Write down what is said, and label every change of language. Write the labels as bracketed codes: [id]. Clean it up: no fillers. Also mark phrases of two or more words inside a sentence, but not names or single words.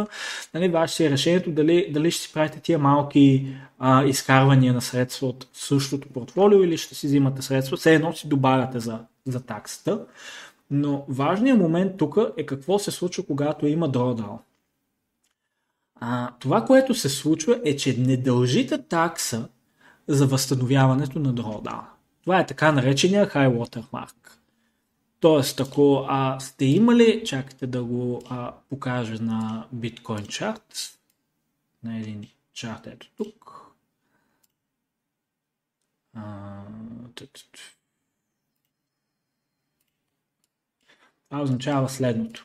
[bg] Ваше си е решението дали ще си правите тия малки изкарвания на средства от същото портфолио или ще си взимате средства, все едно си добавяте за таксата. Но важният момент тук е какво се случва, когато има drawdown. Това, което се случва е, че не дължите такса за възстановяването на drawdown. Това е така наречения [en] high water mark. [bg] Тоест, ако сте имали, чакайте да го покажа на [en] Bitcoin chart, [bg] на един чарт ето тук. Това означава следното.